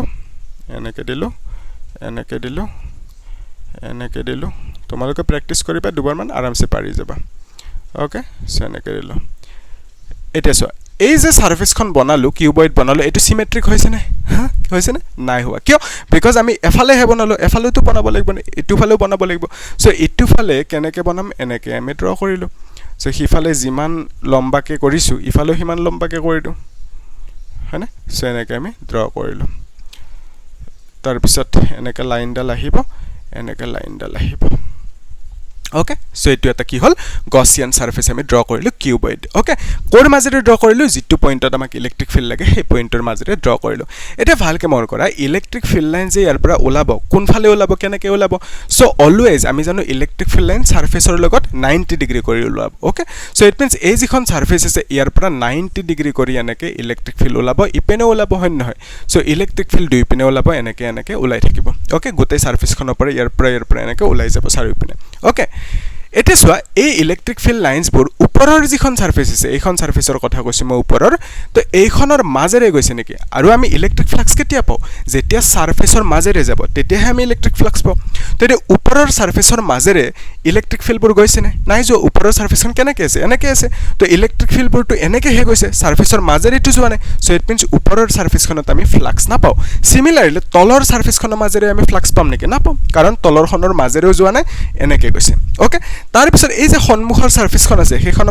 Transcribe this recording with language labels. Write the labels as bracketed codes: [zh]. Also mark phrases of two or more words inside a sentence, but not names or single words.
[as] দিলো তোমালোকে প্ৰেক্টিস কৰিবা দুবাৰ মান আৰামসে পাৰি যাবা [en] okay so [as] এনেকে দিলো এটা সো এই যে সারফেসখন বনালো কিউবয়েড বনালো এটো সিমেট্রিক হৈছে না হা হৈছে না নাই হোৱা কিয় বিকজ আমি এফালে হে বনালো এফালেটো বনাব লাগিব এটু ফালেও বনাব লাগিব সো এটু ফালে কেনেকে বনাম এনেকে আমি ড্ৰ কৰিলো সো হিফালে জিমান লম্বাকে কৰিছো ইফালেও হিমান লম্বাকে কৰিলো হয়নে সো এনেকে আমি ড্ৰ কৰিলো তাৰ পিছত এনেকে লাইনডাল আহিব এনেকে লাইনডাল আহিব [en] okay so [as] एटु এটা কি হ'ল [en] gaussian surface [as] আমি ড্ৰ কৰিলো কিউবয়েড ওকে কৰ মাজেৰে ড্ৰ কৰিলো যিটো পইণ্ট অত আমাক [en] electric field [as] লাগে হে পইণ্ট অৰ মাজেৰে ড্ৰ কৰিলো এটা ভালকৈ মন কৰা [en] electric field line [as] যে যাৰ পৰা ওলাব কোন ফালে ওলাব কেনেকৈ ওলাব ছ' অলৱেজ আমি জানো [en] electric field line surface [as] অৰ লগত ৯০ ডিগ্ৰী কৰি ওলাব [en] okay so it means [as] এই যিখন সাৰফেচ আছে যাৰ পৰা ৯০ ডিগ্ৰী কৰি এনেকৈ [en] electric field [as] ওলাব ইপিনে ওলাব হয় নহয় ছ [en] electric field [as] dui পিনে ওলাব এনেকৈ উলাই থাকিব ওকে গোটে সাৰফেচ খন ওপৰে যাৰ পৰা এনেকৈ উলাই যাব চাৰি পিনে ওকে এটা সোয়া এই [en] electric field lines [as] বোৰ ওপৰৰ যিখন সারফেস আছে এইখন সারফেসৰ কথা কৈছো মই ওপৰৰ তো এইখনৰ মাজেৰে গৈছে নেকি আৰু আমি [en] electric flux [as] কেতিয়া পাও যেতিয়া সারফেসৰ মাজেৰে যাব তেতিয়া আমি [en] electric flux [as] পাও তো এই ওপৰৰ সারফেসৰ মাজেৰে [en] electric field [as] বোৰ গৈছে নাই যে ওপৰৰ সারফেসখন কেনেকে আছে এনেকে আছে তো [en] electric field [as] বোৰ তো এনেকে হে গৈছে সারফেসৰ মাজেৰে তো যোৱা নাই [en] so it means [as] ওপৰৰ সারফেসখনত আমি ফ্লাক্স না পাও সিমিলাৰলি তলৰ সারফেসখনৰ মাজেৰে আমি ফ্লাক্স পাম নেকি না পাম কাৰণ তলৰখনৰ মাজেৰেও যোৱা নাই এনেকে গৈছে ওকে তাৰ পিছত এই যে সন্মুখৰ সারফেসখন আছে সেইখনৰ